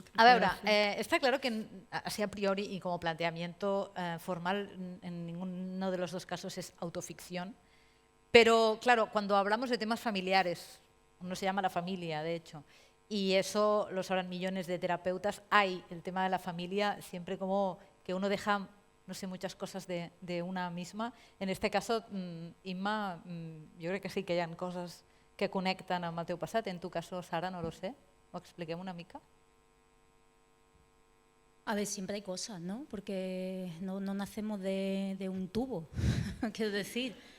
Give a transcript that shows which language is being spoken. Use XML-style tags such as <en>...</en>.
<ca>A veure,</ca> <es>está claro que así a priori y como planteamiento formal en ninguno de los dos casos es autoficción, pero claro, cuando hablamos de temas familiares, uno se llama la familia, de hecho, y eso lo sabrán millones de terapeutas, hay el tema de la familia siempre como que uno deja, no sé, muchas cosas de una misma. En este caso,</es> <ca>Imma, jo crec que sí que hi ha coses que connecten amb el teu passat.</ca> <es>En tu caso, Sara, no lo sé.</es> <ca>Ho expliquem una mica?</ca> <es>A ver, siempre hay cosas, ¿no? Porque no nacemos de un tubo, quiero decir.</es>